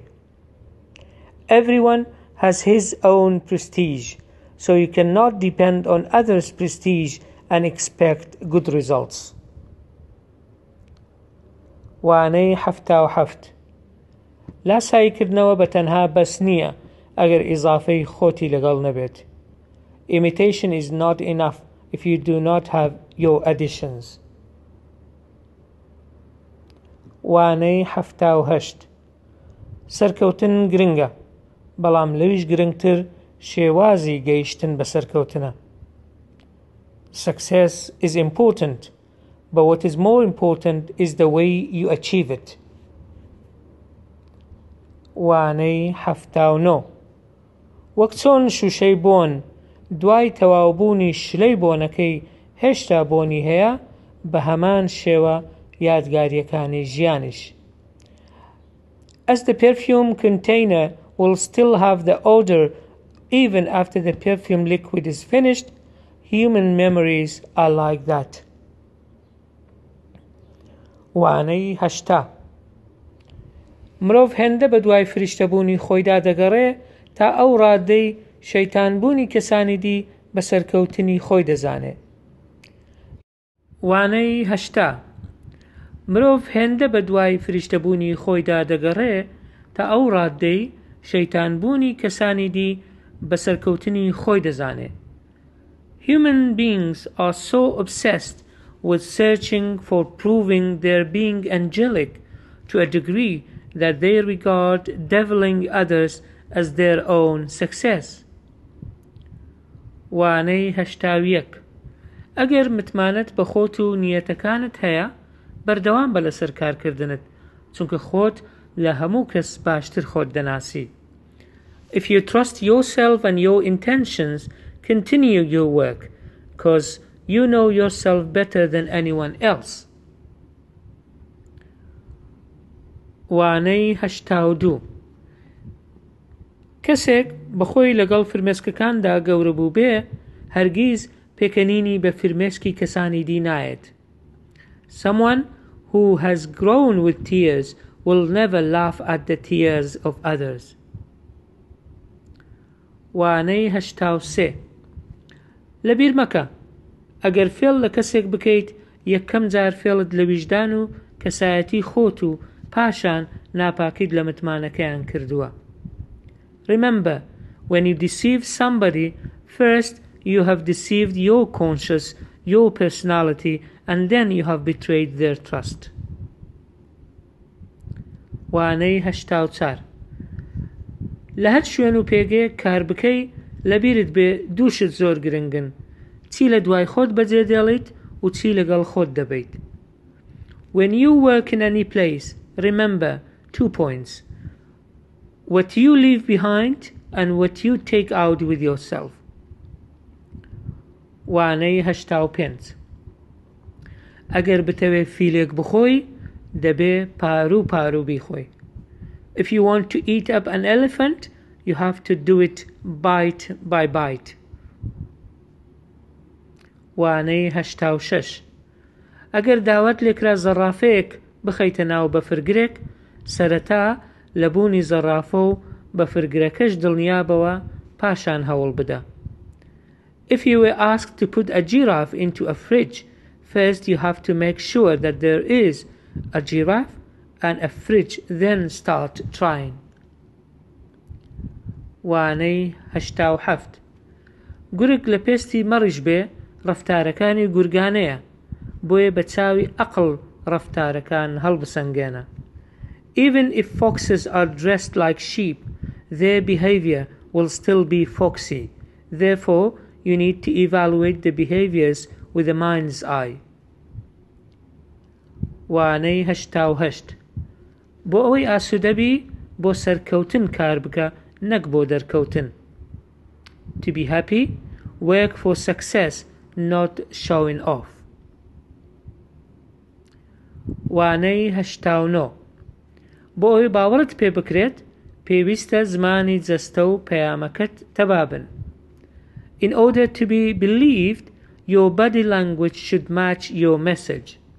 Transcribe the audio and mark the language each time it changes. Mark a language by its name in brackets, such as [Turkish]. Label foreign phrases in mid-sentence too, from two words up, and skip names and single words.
[English] Everyone has his own prestige, so you cannot depend on others' prestige and expect good results. [Central Kurdish] وانەی 77 لاساییکردنەوە بە تەنها بەس نییە ئەگەر ئیزافەی خۆتی لەگەڵ نەبێت. [English] Imitation is not enough if you do not have your additions. [Central Kurdish] وانەی 78 سەرکەوتن گرنگە، بەڵام لەویش گرنگتر شێوازی گەیشتن بە سەرکەوتنە. [English] Success is important, but what is more important is the way you achieve it. [Central Kurdish] وانەی 79 وەک چۆن شوشەی بۆن دوای تەواوبوونی شلەی بۆنەکەی هێشتا بۆنی هەیە، بە هەمان شێوە یادگاریەکانی ژیانیش. [English] As the perfume container will still have the odor even after the perfume liquid is finished, human memories are like that. [Central Kurdish] وانەی 80 مرۆڤ هێندە بە دوای فریشتەبوونی خۆیدا دەگەڕێ تا ئەو ڕادەی شەیتانبوونی کەسانی دی بە سەرکەوتنی خۆی دەزانێ. وانەی 80 مرۆڤ هێندە بە دوای فریشتەبوونی خۆیدا دەگەڕێ تا ئەو ڕادەی شەیتانبوونی کەسانی دی بە سەرکەوتنی خۆی دەزانێ. [English] Human beings are so obsessed with searching for proving their being angelic to a degree that they regard deviling others as their own success. [Central Kurdish] وانەی 81 ئەگەر متمانەت بە خۆت و نیەتەکانت هەیە، بەردەوام بە لەسەر کارکردنت، چونکە خۆت لە هەموو کەس باشتر خۆت دەناسی. [English] If you trust yourself and your intentions, continue your work, because you know yourself better than anyone else. [Central Kurdish] وانەی 82 کەسێک بەخۆی لەگەڵ فرمێسکەکاندا گەورە بوو بێ، هەرگیز پێکەنینی بە فرمێسکی کەسانی دی نایەت. [English] Someone who has grown with tears will never laugh at the tears of others. [Central Kurdish] وانەی 83 لەبیر مەکە، ئەگەر فێڵ لە کەسێک بکەیت، یەکەم جار فێڵت لە ویژدان و کەسایەتی خۆت و پاشان ناپاکیت لە متمانەکەیان کردووە. [English] Remember, when you deceive somebody, first you have deceived your conscience, your personality, and then you have betrayed their trust. [Central Kurdish] وانەی 84 لە هەر شوێن و پێگەیەک کار بکەی، لەبیرت بێ دووشت زۆر گرنگن، چی لە دوای خۆت بەجێ دێڵیت و چی لەگەڵ خۆت دەبیت. [English] When you work in any place, remember 2 points: what you leave behind and what you take out with yourself. [Central Kurdish] وانەی 85 ئەگەر بتەوێ فیلێک بخۆی، دەبێ پارو پارو بیخۆی. [English] If you want to eat up an elephant, you have to do it bite by bite. [Central Kurdish] وانەی 86 ئەگەر داوات لێکرا زەڕافەیەک بخەیتە ناو بەفرگرێک، سەرەتا لە بوونی زەڕافە و بەفرگرەکەش دڵنیابەوە، پاشان هەوڵ بدە. [English] If you were asked to put a giraffe into a fridge, first you have to make sure that there is a giraffe and a fridge, then start trying. [Central Kurdish] وانەی 87 گورگ لە پێستی مەڕیش بێ، ڕەفتارەکانی گورگانەیە، بۆیە بە چاوی عەقڵ ڕەفتارەکان هەڵبسەنگێنە. [English] Even if foxes are dressed like sheep, their behavior will still be foxy. Therefore, you need to evaluate the behaviors with a mind's eye. [Central Kurdish] وانەی 88 بۆ ئەوەی ئاسوودەبی، بۆ سەرکەوتن کار بکە، نەک بۆ دەرکەوتن. [English] To be happy, work for success, not showing off. [Central Kurdish] وانەی 89 بۆ ئەوەی باوەڕت پێ بکرێت، پێویستە زمانی جەستە و پەیامەکەت تەبابن. [English] In order to be believed, your body language should match your message.